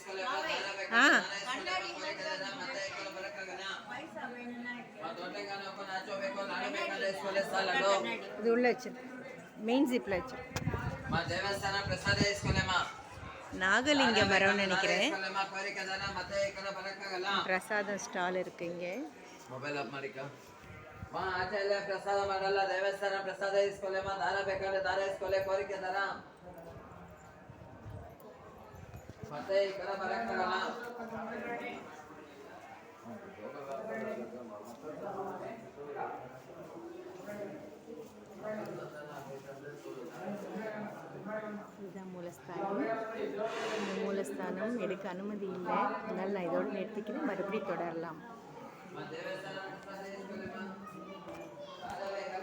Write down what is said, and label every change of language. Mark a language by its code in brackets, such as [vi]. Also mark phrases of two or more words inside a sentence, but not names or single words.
[ta] இது உள்ள வச்சு மெயின் ஜிப்பில் வச்சு நாகலிங்க மரம்னு நினைக்கிறேன். பிரசாதம் ஸ்டால் இருக்கு இங்கே. [kn] ಪ್ರಸಾದ ಮಾಡಲ್ಲ, ದೇವಸ್ಥಾನ ಪ್ರಸಾದ ಇಸ್ಕೊಳ್ಳೆ, ದಾರ ಬೇಕಾದ್ರೆ ದಾರ ಇಸ್ಕೊಳ್ಳೆ, ಕೋರಿಕೆ ದಾರ ಮತ್ತೆ ಈ ಕಡೆ ಬರಕ್ಕಾಗಲ್ಲ. [ta] இதுதான் மூலஸ்தானம். இந்த மூலஸ்தானம் எடுக்க அனுமதி இல்லை. அதனால் நான் இதோடு நிறுத்திக்கிட்டு மறுபடியும் தொடரலாம்.